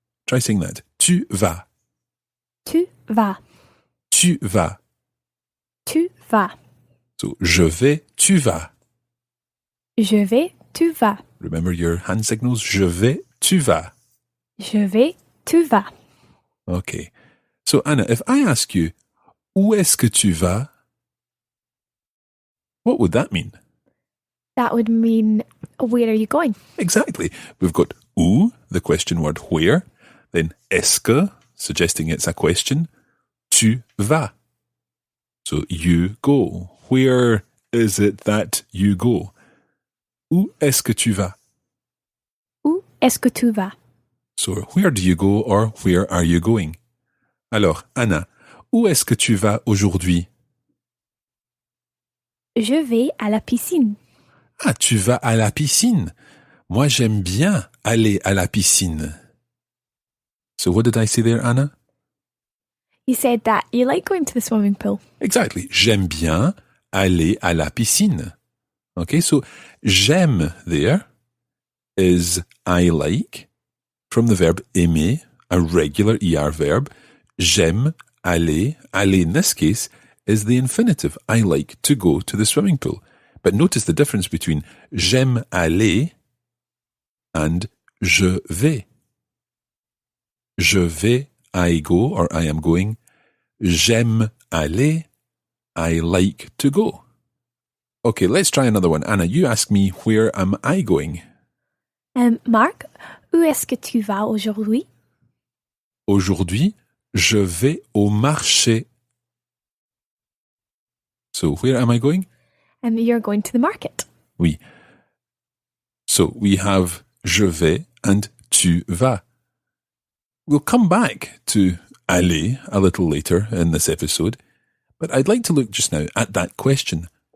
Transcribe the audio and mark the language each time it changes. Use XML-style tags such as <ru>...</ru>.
<en>Try saying that.</en> <fr>Tu vas. Tu vas. Tu vas. Tu vas. So, je vais, tu vas. Je vais, tu vas.</fr> <en>Remember your hand signals.</en> <fr>Je vais, tu vas. Je vais, tu vas.</fr> <en>Okay. So, Anna, if I ask you,</en> <fr>où est-ce que tu vas?</fr> <en>What would that mean? That would mean, where are you going? Exactly. We've got où, the question word where, then</en> <fr>est-ce que,</fr> <en>suggesting it's a question,</en> <fr>tu vas.</fr> <en>So you go. Where is it that you go?</en> <fr>Où est-ce que tu vas? Où est-ce que tu vas?</fr> <en>So where do you go or where are you going?</en> <fr>Alors,</fr> <en>Anna,</en> <fr>où est-ce que tu vas aujourd'hui? Je vais à la piscine. Ah, tu vas à la piscine. Moi, j'aime bien aller à la piscine.</fr> <en>So what did I say there, Anna? You said that you like going to the swimming pool. Exactly.</en> <fr>J'aime bien aller à la piscine.</fr> <en>Okay, so</en> <fr>j'aime</fr> <en>there is I like from the verb aimer, a regular ER verb.</en> <fr>J'aime aller. Aller</fr> <en>in this case is the infinitive. I like to go to the swimming pool. But notice the difference between</en> <fr>j'aime aller</fr> <en>and</en> <fr>je vais. Je vais,</fr> <en>I go, or I am going.</en> <fr>J'aime aller,</fr> <en>I like to go. Okay, let's try another one. Anna, you ask me, where am I going?</en> <fr>Marc, où est-ce que tu vas aujourd'hui? Aujourd'hui, je vais au marché.</fr> <en>So, where am I going? You're going to the market.</en> <fr>Oui.</fr> <en>So, we have</en> <fr>je vais</fr> <en>and</en> <fr>tu vas.</fr> <en>We'll come back to aller a little later in this episode, but I'd like to look just now at that question.</en>